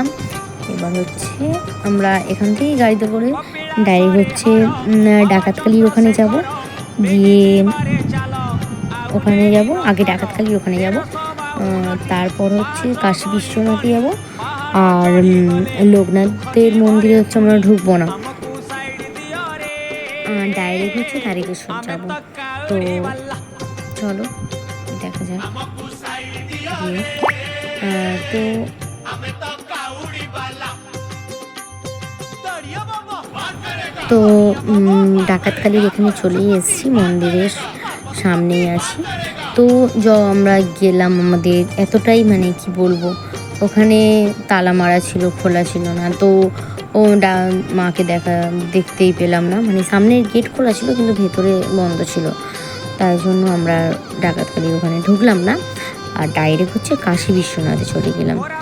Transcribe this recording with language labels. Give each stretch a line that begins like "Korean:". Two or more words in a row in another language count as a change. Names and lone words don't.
Bangla: এবার হচ্ছে আমরা এখান থেকেই গাড়িতে করে ডাইরেক্ট হচ্ছে ডাকাতকালির ওখানে যাব, গিয়ে ওখানে যাব, আগে ডাকাতকালির ওখানে যাব, তারপর হচ্ছে কাশী বিশ্বনাথে যাব, আর লোকনাথের মন্দিরে হচ্ছে আমরা ঢুকবো না, ডাইরেক্ট হচ্ছে তারকেশ্বর যাব। তো চলো দেখা যাক। তো
Odia: ଆମେ ତ କାଉଡି ବାଲା ଦଡ଼ିଆ ବାବା
Hindi: पार करेगा
Bangla: তো ডাকাতকালীর এখানে চলেই এসেছি, মন্দিরের সামনেই আছি। তো আমরা গেলাম, আমাদের এতটাই মানে কি বলবো, ওখানে তালা মারা ছিল, খোলা ছিল না। তো মাকে দেখতেই পেলাম না, মানে সামনের গেট খোলা ছিল কিন্তু ভেতরে বন্ধ ছিল, তাই জন্য আমরা ডাকাতকালীর ওখানে ঢুকলাম না, আর ডাইরেক্ট হচ্ছে কাশী বিশ্বনাথে চলে গেলাম।